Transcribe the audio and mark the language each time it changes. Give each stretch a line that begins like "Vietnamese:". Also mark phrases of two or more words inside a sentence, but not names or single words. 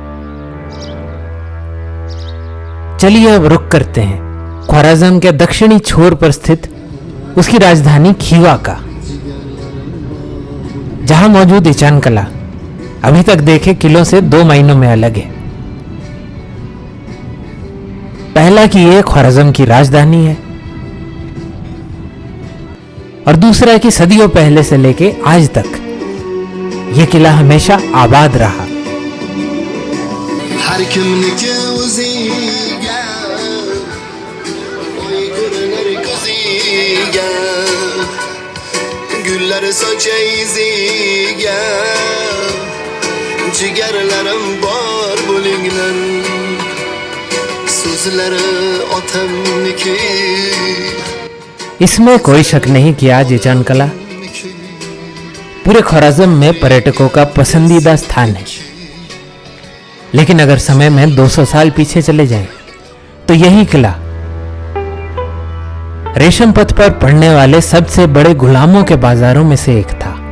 Hindi: चलिए अब रुक करते हैं ख्वाराज़म के दक्षिणी छोर पर स्थित उसकी राजधानी खीवा का, जहां मौजूद ईचान कला अभी तक देखे किलों से 2 मायनों में अलग है। पहला कि यह ख्वाराज़म की राजधानी है और दूसरा कि सदियों पहले से लेके आज तक यह किला हमेशा आबाद रहा।
Uzbek: Güller saçay ziga Cigerlerim bar bulingler Sözleri otamniki।
Hindi: इसमें कोई शक नहीं कि आज ईचान कला पूरे ख्वाराज़म में पर्यटकों का पसंदीदा स्थान है। लेकिन अगर समय में 200 साल पीछे चले जाएं, तो यही किला रेशम पथ पर पड़ने वाले सबसे बड़े गुलामों के बाजारों में से एक था।